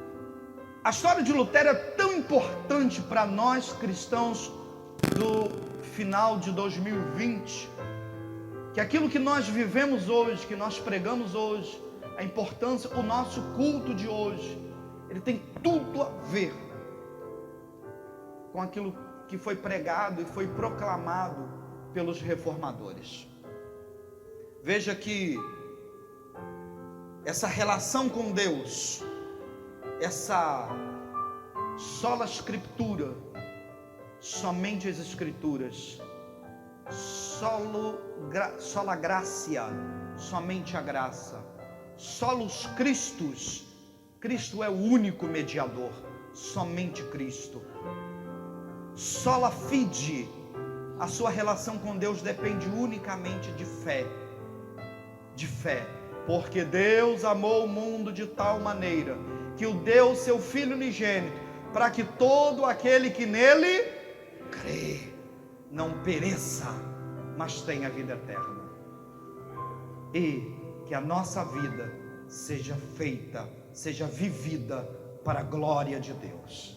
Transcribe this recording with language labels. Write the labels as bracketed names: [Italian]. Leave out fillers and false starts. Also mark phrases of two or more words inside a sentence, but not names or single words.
[Portuguese] A história de Lutero é tão importante para nós, cristãos do final de 2020, que aquilo que nós vivemos hoje, que nós pregamos hoje, a importância, o nosso culto de hoje, ele tem tudo a ver com aquilo que foi pregado e foi proclamado pelos reformadores. Veja que essa relação com Deus, essa [Latin] sola Escritura, [Portuguese] somente as Escrituras, [Latin] sola gracia, [Portuguese] somente a graça, [Latin] solos Christus, [Portuguese] Cristo é o único mediador, somente Cristo, [Latin] sola fide, [Portuguese] a sua relação com Deus depende unicamente de fé, porque Deus amou o mundo de tal maneira, que o deu seu Filho unigênito, para que todo aquele que nele crê, não pereça, mas tenha vida eterna, e que a nossa vida seja feita, seja vivida para a glória de Deus.